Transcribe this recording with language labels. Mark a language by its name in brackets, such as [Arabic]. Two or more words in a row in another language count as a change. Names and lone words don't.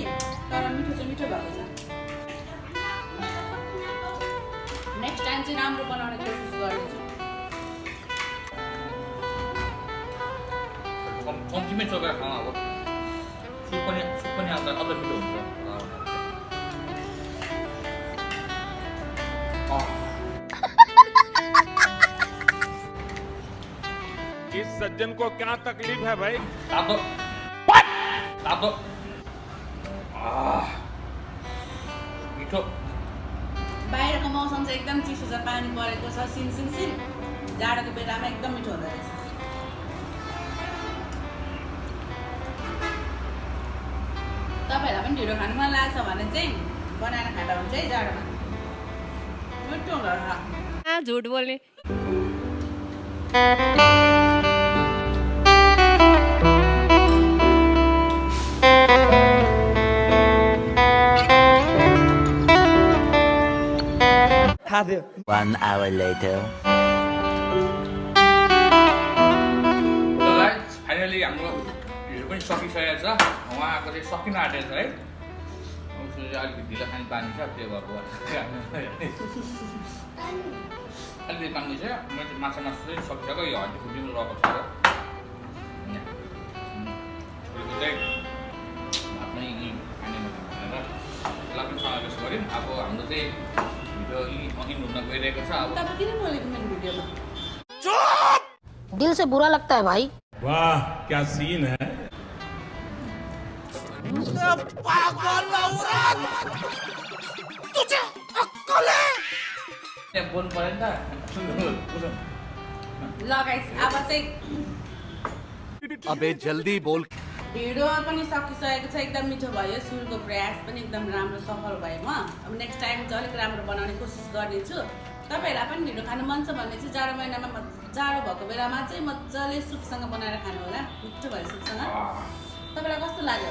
[Nepali] तर मिठो चाहिँ मिठो भएको छ। [English] next time [Nepali] चाहिँ राम्रो बनाउने कोसिस गर्नेछु। चम्चीमै चोकेर खाउँ। अब सुप पनि आउँदा अझ मिठो हुन्छ। [Hindi] इस सज्जन को क्या तकलीफ है भाई? [Nepali] तातो मिठो। बाहिरको मौसम चाहिँ एकदम चिसो छ। पानी परेको छ सिन। जाडोको बेलामा एकदम मिठो हुँदो रहेछ। तपाईँहरूलाई पनि ढिँडो खानु मन लाग्छ भने चाहिँ बनाएर खाँदा हुन्छ है जाडोमा। मिठो हुँदो रहेछ। झुट बोल्ने खादियो। [English] 1 hour later. [Nepali] फाइनली हाम्रो ढिँडो पनि सकिसकेको छ। उहाँको चाहिँ सकिन आँटेको छ है। उसले चाहिँ अलिकति ढिलो खाने बानी छ। त्यो भएको अलिकति बानी छ। मैले चाहिँ माछा चाहिँ सकिसक्यो। यो हड्डी खुड्डी पनि रहेको छ। छोरीको चाहिँ भात नै खाने भनेर त्यसलाई पनि समावेश गऱ्यौँ। अब हाम्रो चाहिँ [English] video in [Nepali] हुन गइरहेको छ। अब तपाईँ किन बोलेको मेरो भिडियोमा? [Hindi] दिल से बुरा लगता है भाई। वाह क्या सीन है। [Nepali] बोल्नु पर्यो नि त ल गाइस अब चाहिँ [Hindi] अबे जल्दी बोल [Nepali] ढिडो पनि सकिसकेको छ एकदम मिठो भयो सुरुको प्रयास पनि एकदम राम्रो सफल भयो म अब [English] next time [Nepali] चाहिँ अलिक राम्रो बनाउने कोसिस गर्नेछु तपाईँहरूलाई पनि ढिडो खानु मन छ भने चाहिँ जाडो महिनामा जाडो भएको बेलामा चाहिँ मजाले सुपसँग बनाएर खानु होला मिठो भयो सुपसँग तपाईँलाई कस्तो लाग्यो